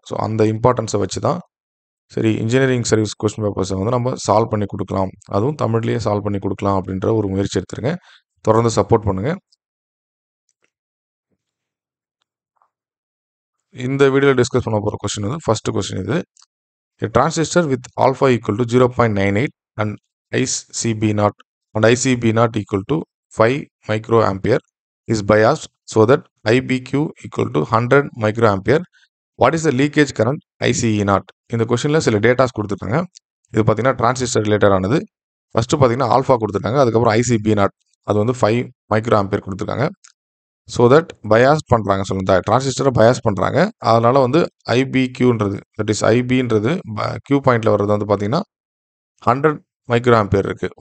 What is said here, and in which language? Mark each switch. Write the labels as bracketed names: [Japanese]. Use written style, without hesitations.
[Tamil] So அந்த இம்பார்ட்டன்ஸை வச்சு தான் சரி இன்ஜினியரிங் சர்வீஸ் கொஸ்டின் பேப்பர்ஸை வந்து நம்ம சால்வ் பண்ணி கொடுக்கலாம், அதுவும் தமிழ்லேயே சால்வ் பண்ணி கொடுக்கலாம் அப்படின்ற ஒரு முயற்சி எடுத்துருங்க. தொடர்ந்து சப்போர்ட் பண்ணுங்க. இந்த வீடியோவில் டிஸ்கஸ் பண்ண போகிற கொஸ்டின் வந்து ஃபர்ஸ்ட் கொஸ்டின் இது. [English] A transistor with alpha equal to 0.98 and ICB naught equal to 5 microampere is biased so that IBQ equal to 100 microampere. What is the leakage current ICE naught? [Tamil] இந்த கொஸ்டினில் சில datas கொடுத்துருக்காங்க. இது பார்த்தீங்கன்னா transistor related ஆனது. First பார்த்தீங்கன்னா alpha கொடுத்துருக்காங்க, அதுக்கப்புறம் ICB நாட் அது வந்து 5 மைக்ரோ ஆம்பியர் கொடுத்துருக்காங்க. ஸோ தட் பயாஸ் பண்ணுறாங்க, சொல்லுங்க டிரான்சிஸ்டரை பயாஸ் பண்ணுறாங்க. அதனால் வந்து ஐபிக்யூன்றது தட் இஸ் ஐபின்றது கியூ பாயிண்டில் வர்றது வந்து பார்த்தீங்கன்னா 100 மைக்ரோ ஆம்பியர் இருக்குது.